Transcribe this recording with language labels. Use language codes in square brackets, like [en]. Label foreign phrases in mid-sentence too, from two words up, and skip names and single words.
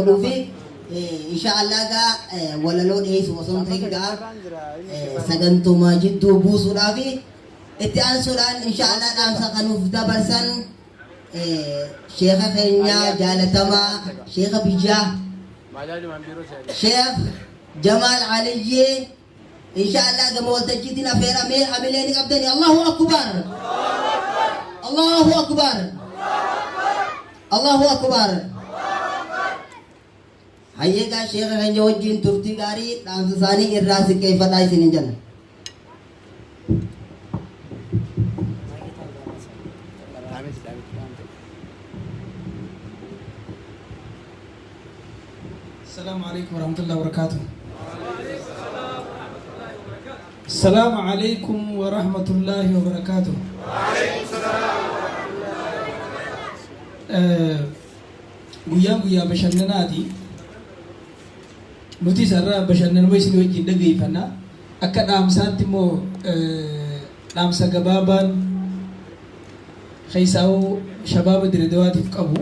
[om] godhuu fi inshaallah gaa walaloo dhiyeessu osoo hin ta'in gaa sagantumaa jidduu buusuudhaaf itti aansuudhaan inshaallah dhaamsa kanuuf dabarsan Sheekha keenya jaalatamaa Sheekha biyyaa Sheekh Jamaal Aliyyee inshaallah gama waltajjiitiin affeeramee hamilee ni qabdanii. [ar] الله أكبر. الله أكبر. الله أكبر. [om] Hayyeegaa Sheekha keenya wajjin turtii gaarii dhaamsa isaanii irraa siqeeffadhaa isinin jenna. [ar] السلام عليكم ورحمة الله وبركاته. السلام عليكم ورحمة الله وبركاته. [om] guyyaa bashannanaati nuti sarara bashannanuma isin wajjin dhaggeeffanna akka dhaamsaatti immoo dhaamsa gabaabaan keessaa shabaaba Dirreedawaatiif qabu.